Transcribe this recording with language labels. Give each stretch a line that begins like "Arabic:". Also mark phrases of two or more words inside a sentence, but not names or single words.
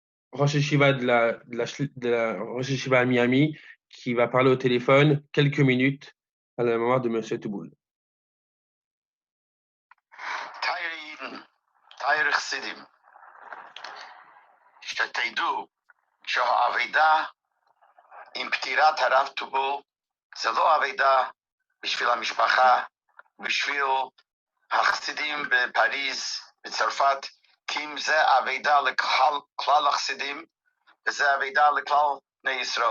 Hebrew: ראש ישיבה
French: de la
Hebrew: ראש ישיבה
French: à Miami, qui va parler au téléphone quelques minutes à la mémoire de Monsieur Touboul.
Hebrew: Taïr Chassidim, שתדעו שהאבדה עם פטירת הרב טובול זה לא אבדה בשביל המשפחה, בשביל החסידים בפריז, בצרפת, כי אם זה אבדה לכלל החסידים וזה אבדה לכלל בני ישראל.